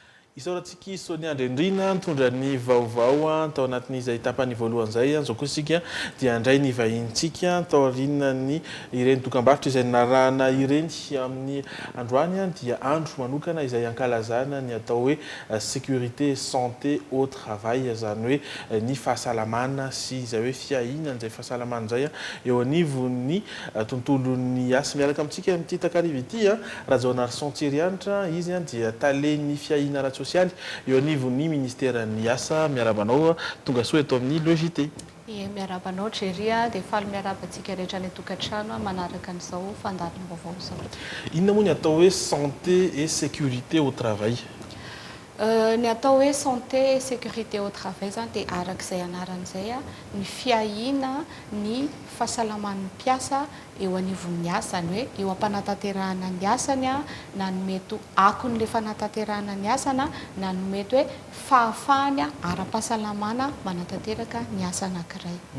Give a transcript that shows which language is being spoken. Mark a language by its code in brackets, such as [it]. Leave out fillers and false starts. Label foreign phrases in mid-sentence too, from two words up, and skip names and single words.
[mg] Isaorantsika Sonia Andrendrina nitondra ny vaovao tao anatin'izay tapany voalohan'izay zao koa isika dia andray ny vahintsika tao aorianany ireny dokam-barotra izay narahana ireny amin'ny androany dia andro manokana izay ankalazana ny atao hoe [fr] sécurité santé au travail [mg] zany hoe ny fahasalamana sy izay hoe fiahinana izay fahasalamana izay eo anivon'ny tontolon'ny asa miaraka amintsika amin'ity takariva ity Rajaonary Santsirianitra izy dia talen'ny fiahinana social eo anivon'ny ministèren'ny asa miarabanao tonga soa eto amin'ny logité. Miarabanao Jeria dia faly miarabantsika rehetra ny tokantrano manaraka an'izao fandaharana vaovao izao. Inona moa ny atao hoe [fr] santé et sécurité au travail? [mg] Ny atao hoe [fr] santé et sécurité au travail [mg] zany dia arak'izay anaran'izay ny fiahina ny fahasalaman'ny mpiasa eo anivon'ny asa ny hoe eo am-panatanterahana ny asany na ny mety akon'ilay fanatanterahana ny asana na ny mety hoe fahafahany ara-pahasalamana manatanteraka ny asa anankiray.